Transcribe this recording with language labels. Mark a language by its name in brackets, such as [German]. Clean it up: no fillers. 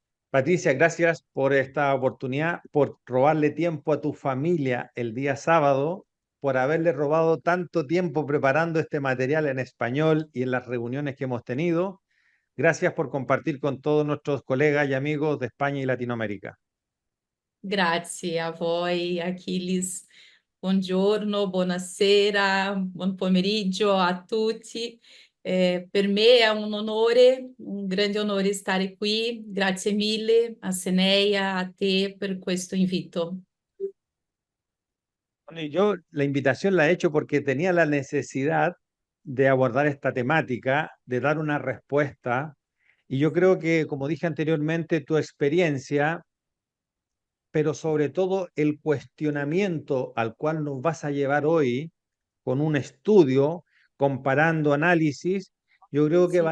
[Spanish] Patricia, gracias por esta oportunidad, por robarle tiempo a tu familia el día sábado, por haberle robado tanto tiempo preparando este material en español y en las reuniones que hemos tenido. Gracias por compartir con todos nuestros colegas y amigos de España y Latinoamérica. [Italian] Grazie a voi, Achilles. Buongiorno, buonasera, buon pomeriggio a tutti. Per me è un onore, un grande onore stare qui. Grazie mille a Seneia, a te per questo invito. [Spanish] Bueno, y yo la invitación la he hecho porque tenía la necesidad de abordar esta temática, de dar una respuesta. Y yo creo que, como dije anteriormente, tu experiencia, pero sobre todo el cuestionamiento al cual nos vas a llevar hoy con un estudio, comparando análisis, yo creo que va